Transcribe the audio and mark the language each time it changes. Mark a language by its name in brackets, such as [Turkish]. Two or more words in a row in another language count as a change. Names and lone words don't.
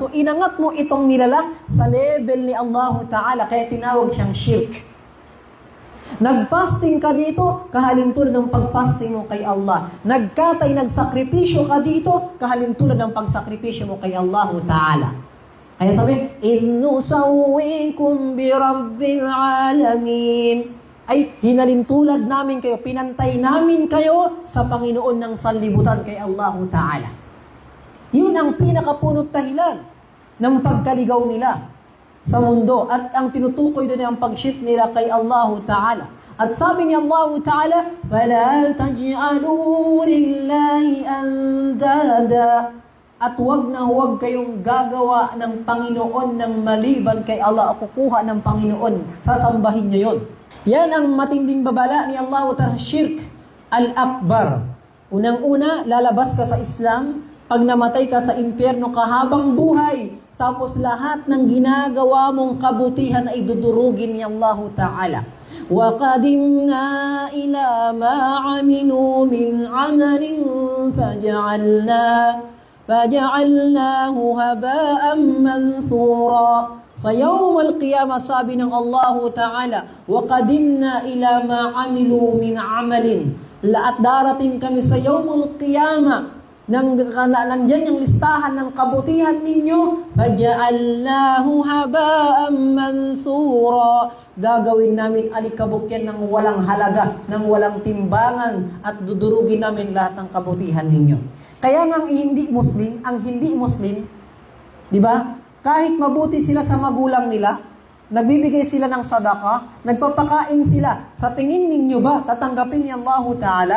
[Filipino] So, inangat mo itong nilalang sa level ni Allah Ta'ala, kaya tinawag siyang shirk. Nag-fasting ka dito, kahalintulad ng pag-fasting mo kay Allah. Nagkatay, nagsakripisyo ka dito, kahalintulad ng pagsakripisyo mo kay Allah Ta'ala. Kaya sabi, [Arabic] إِذْ نُسَوِّيكُمْ بِرَبِّ الْعَالَمِينَ, [Filipino] ay hinalintulad namin kayo, pinantay namin kayo sa Panginoon ng sanlibutan kay Allah Ta'ala. Yun ang pinakapunot dahilan ng pagkaligaw nila sa mundo. At ang tinutukoy doon ay ang pag-shirk nila kay Allah Ta'ala. At sabi ni Allah Ta'ala, [Arabic] فَلَا تَجْعَلُوا لِلَّهِ أَنْدَادًا. [Filipino] At huwag na huwag kayong gagawa ng Panginoon ng maliban kay Allah, o kukuha ng Panginoon, sasambahin niyo yun. Yan ang matinding babala ni Allah Ta'ala, [Arabic] شرك الأكبر. [Filipino] Unang-una, lalabas ka sa Islam, pag namatay ka sa impyerno ka habang buhay, tapos lahat ng ginagawa mong kabutihan ay dudurugin ni Allah Ta'ala. [Arabic] وَقَدِمْنَا إِلَى مَا عَمِلُوا مِنْ عَمَلٍ فَجَعَلْنَاهُ هَبَاءً مَنْثُورًا. [Filipino] Sa Yawm al-Qiyamah, sabi ng Allah Ta'ala, [Arabic] وَقَدِمْنَا إِلَى مَا عَمِلُوا مِنْ عَمَلٍ. [Filipino] At darating kami sa Yawm al-Qiyamah, nandiyan yung listahan ng kabutihan ninyo, [Arabic] فَجَعَلْنَاهُ هَبَاءً مَنْثُورًا. [Filipino] Gagawin namin alikabok yan ng walang halaga, ng walang timbangan, at dudurugin namin lahat ng kabutihan ninyo. Kaya nga ang hindi Muslim, di ba? Kahit mabuti sila sa magulang nila, nagbibigay sila ng sadaka, nagpapakain sila, sa tingin ninyo ba tatanggapin ni Allah Ta'ala?